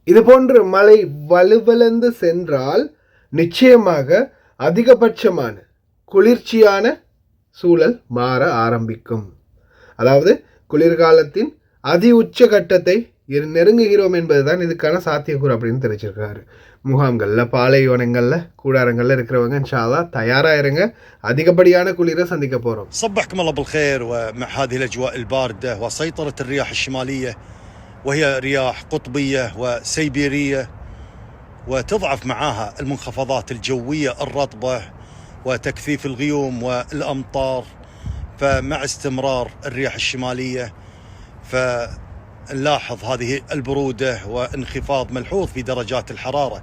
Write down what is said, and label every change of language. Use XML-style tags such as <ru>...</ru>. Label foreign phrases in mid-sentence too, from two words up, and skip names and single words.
<ta>இது போன்று மழை வலுவிழந்து சென்றால் நிச்சயமாக அதிகபட்சமான குளிர்ச்சியான சூழல் மாற ஆரம்பிக்கும். அதாவது குளிர்காலத்தின் அதி உச்ச கட்டத்தை நெருங்குகிறோம் என்பதுதான் இதுக்கான சாத்தியக்கூறு அப்படின்னு தெரிவிச்சிருக்காரு. முகாம்களில் பாலைவனங்களில் கூடாரங்களில் இருக்கிறவங்க</ta> <ar>إن شاء الله</ar> <ta>தயாராக இருங்க, அதிகப்படியான குளிரை சந்திக்க போகிறோம்.</ta> <ar>صبحكم الله بالخير. ومع هذه الأجواء الباردة وسيطرة الرياح الشمالية وهي رياح قطبية وسيبيرية، وتضعف معها المنخفضات الجوية الرطبة وتكثيف الغيوم والأمطار، فمع استمرار الرياح الشمالية فنلاحظ هذه البرودة وانخفاض ملحوظ في درجات الحرارة.</ar>